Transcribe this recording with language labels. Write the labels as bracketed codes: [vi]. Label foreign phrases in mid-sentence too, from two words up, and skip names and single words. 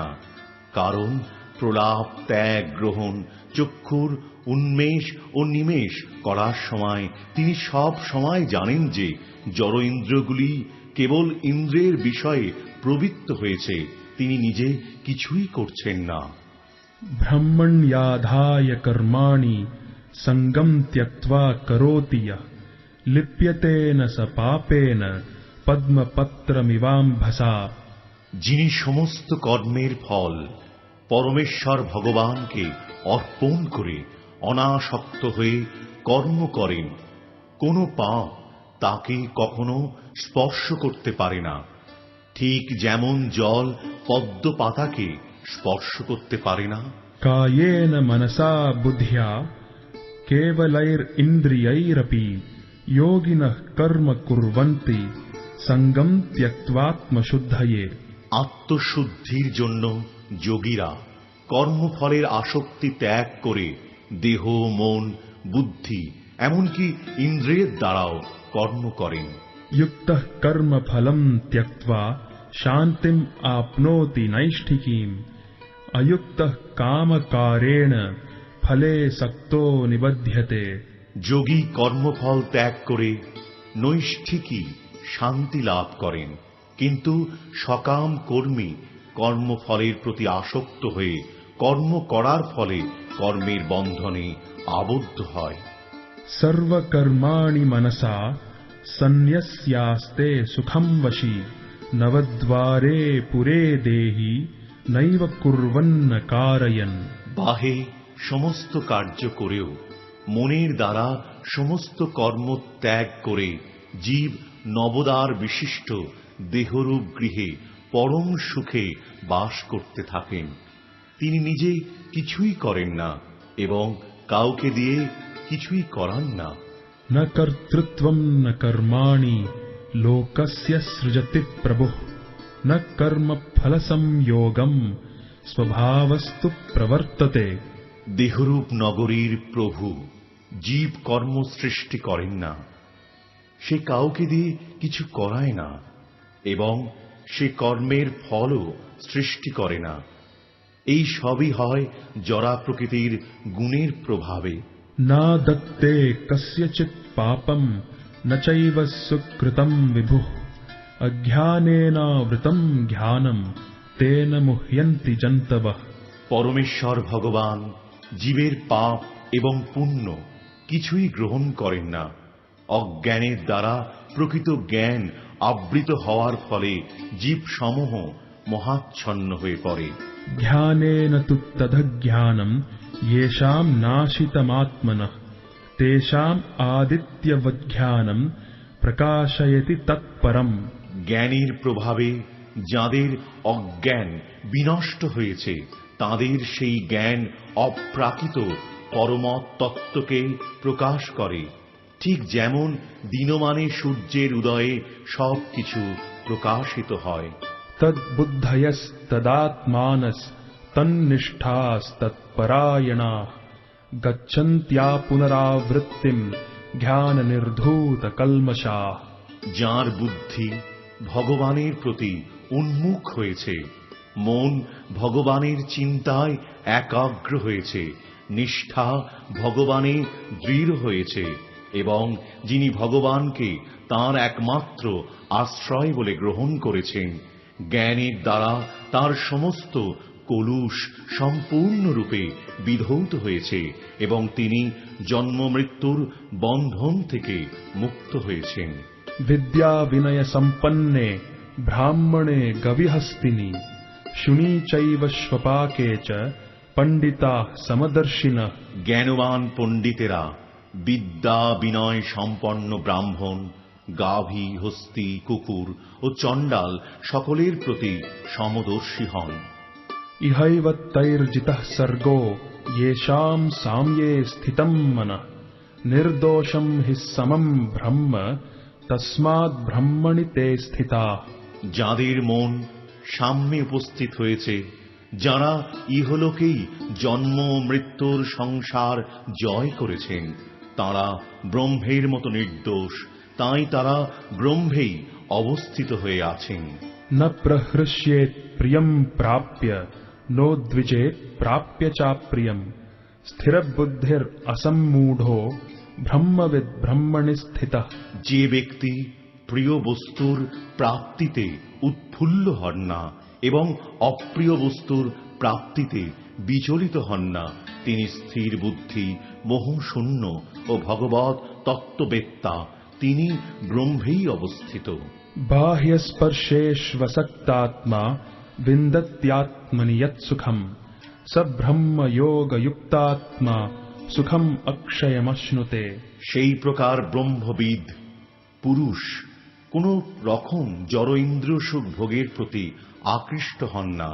[bn] কারণ প্রলাপ, ত্যাগ, গ্রহণ, চক্ষুর উন্মেষ ও নিমেষ করার সময় তিনি সব সময় জানেন যে জড় ইন্দ্রিয়গুলি কেবল ইন্দ্রিয়ের বিষয়ে প্রবৃত্ত হয়েছে, তিনি নিজে কিছুই করছেন না। [sa] ब्रह्मण्याधाय कर्माणि सङ्गं त्यक्त्वा करोति यः लिप्यते न स पापेन पद्मपत्रमिवाम्भसा। [bn] যিনি সমস্ত কর্মের ফল পরমেশ্বর ভগবানকে অর্পণ করে অনাসক্ত হয়ে কর্ম করেন, কোনো পাপ তাকে কখনো স্পর্শ করতে পারে না। ঠিক যেমন জল পদ্ম পাতাকে স্পর্শ করতে পারে না। [sa] कायेन मनसा बुद्ध्या केवलैरिन्द्रियैरपि योगिनः कर्म कुर्वन्ति संगम त्यक्त्वात्मशुद्धये। [bn] আত্মশুদ্ধির জন্য যোগীরা কর্মফলের আসক্তি ত্যাগ করে দেহ, মন, বুদ্ধি এমনকি ইন্দ্রিয়ের দ্বারাও কর্ম করেন। [sa] युक्तः कर्म फलं त्यक्त्वा शान्तिम् आप्नोति नैष्ठिकीम्। अयुक्तः कामकारेण फले सक्तो निबध्यते। [bn] যোগী কর্মফল ত্যাগ করে নৈষ্ঠিকী শান্তি লাভ করেন, কিন্তু সকাম কর্মী কর্মফলের প্রতি আসক্ত হয়ে কর্ম করার ফলে কর্মের বন্ধনে আবদ্ধ হয়। [sa] सर्वकर्माणि मनसा सन्न्यस्यास्ते सुखं वशी। नवद्वारे पुरे देहि नैव कुर्वन्न कारयन्। [bn] বাহে সমস্ত কার্য করেও মনের দ্বারা সমস্ত কর্ম ত্যাগ করে জীব নবদ্বার বিশিষ্ট দেহরূপ গৃহে পরম সুখে বাস করতে থাকেন। তিনি নিজে কিছুই করেন না এবং কাউকে দিয়ে কিছুই করান না। [sa] न कर्तृत्वं न कर्माणि लोकस्य सृजति प्रभुः। न कर्मफलसंयोगं स्वभावस्तु प्रवर्तते। [bn] দেহরূপ নগরীর প্রভু জীব কর্ম সৃষ্টি করেন না, সে কাউকে দিয়ে কিছু করায় না এবং সে কর্মের ফলও সৃষ্টি করে না। এই সবই হয় জড়া প্রকৃতির গুণের প্রভাবে। [sa] न दत्ते कस्यचित् पापं न चैव सुकृतं विभुः। अज्ञानेनावृतं ज्ञानं तेन मुह्यन्ति जन्तवः। [bn] পরমেশ্বর ভগবান জীবের পাপ এবং পুণ্য কিছুই গ্রহণ করেন না। অজ্ঞানের দ্বারা প্রকৃত জ্ঞান আবৃত হওয়ার ফলে জীব সমূহ মহাচ্ছন্ন হয়ে পড়ে। [sa] ज्ञानेन तु तदज्ञानं येषां नाशितमात्मनः तेषाम् आदित्यवज्ञानं प्रकाशयति तत्परम्। [bn] জ্ঞানের প্রভাবে যাদের অজ্ঞান বিনষ্ট হয়েছে তাদের সেই জ্ঞান অপ্রাকৃত পরমত তত্ত্বকে প্রকাশ করে। ঠিক যেমন দিনমানে সূর্যের উদয়ে সবকিছু প্রকাশিত হয়। [sa] तद्बुद्धयस्तदात्मानस् तन्निष्ठास्तत्परायणाः गच्छन्त्या पुनरावृत्तिम् ज्ञाननिर्धूतकल्मषाः। [bn] যার বুদ্ধি ভগবানের প্রতি উন্মুখ হয়েছে, মন ভগবানের চিন্তায় একাগ্র হয়েছে, নিষ্ঠা ভগবানে দৃঢ় হয়েছে এবং যিনি ভগবানকে তাঁর একমাত্র আশ্রয় বলে গ্রহণ করেছেন, জ্ঞানের দ্বারা তার সমস্ত কলুষ সম্পূর্ণরূপে বিধৌত হয়েছে এবং তিনি জন্ম মৃত্যুর বন্ধন থেকে মুক্ত হয়েছেন। [sa] विद्या विनय संपन्ने ब्राह्मणे गविहस्तिनि शुनी चैव स्वपाके च पंडिताः समदर्शिनः। [bn] জ্ঞানবান পণ্ডিতেরা বিদ্যা বিনয় সম্পন্ন ব্রাহ্মণ, গাভী, হস্তি, কুকুর ও চণ্ডাল সকলের প্রতি সমদর্শী হন। [sa] इहैव तैर्जितः सर्गो येषां साम्ये स्थितं मनः निर्दोषं हि समं ब्रह्म तस्माद् ब्रह्मणि ते स्थिताः। [bn] যাদের মন সাম্যে উপস্থিত হয়েছে, যারা ইহলোকেই জন্ম মৃত্যুর সংসার জয় করেছেন, তারা ব্রহ্মের মতো নির্দোষ, তাই তারা ব্রহ্মেই অবস্থিত হয়ে আছেন। [sa] न प्रहृष्येत् प्रियं प्राप्य नोद्विजेत् प्राप्य चाप्रियम् स्थिरबुद्धिर् असम्मूढो ब्रह्मविद् ब्रह्मणि स्थितः। [bn] যে ব্যক্তি প্রিয় বস্তুর প্রাপ্তিতে উৎফুল্ল হন না এবং অপ্রিয় বস্তুর প্রাপ্তিতে বিচলিত হন না, তিনি স্থির বুদ্ধি, মোহশূন্য ও ভগবৎ তত্ত্ববেত্তা, তিনি ব্রহ্মেই অবস্থিত। [sa] बाह्यस्पर्शेष्वसक्तात्मा विन्दत्यात्मनि यत्सुखम् स ब्रह्मयोगयुक्तात्मा सुखम् अक्षयमश्नुते। [bn] সেই প্রকার ব্রহ্মবিদ পুরুষ কোন রকম জড় ইন্দ্রিয় সুখ ভোগের প্রতি আকৃষ্ট হন না।